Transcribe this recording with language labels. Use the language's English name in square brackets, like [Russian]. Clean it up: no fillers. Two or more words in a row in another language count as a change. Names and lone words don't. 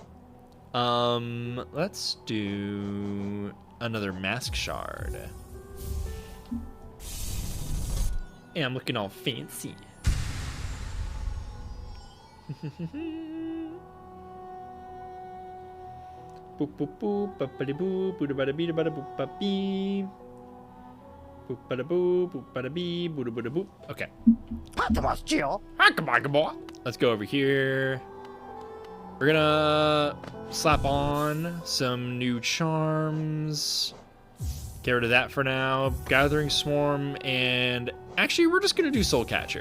[English] Let's do another mask shard. Yeah, I'm looking all fancy. Boop boop boop, ba-ba-da boop, boo-da-ba-da-bee, ba-da-boop, ba-bee. Boop bada boop, boop bada bee, boo bada boop. Okay. Let's go over here. We're gonna slap on some new charms. Get rid of that for now. Gathering Swarm, and actually, we're just gonna do Soul Catcher.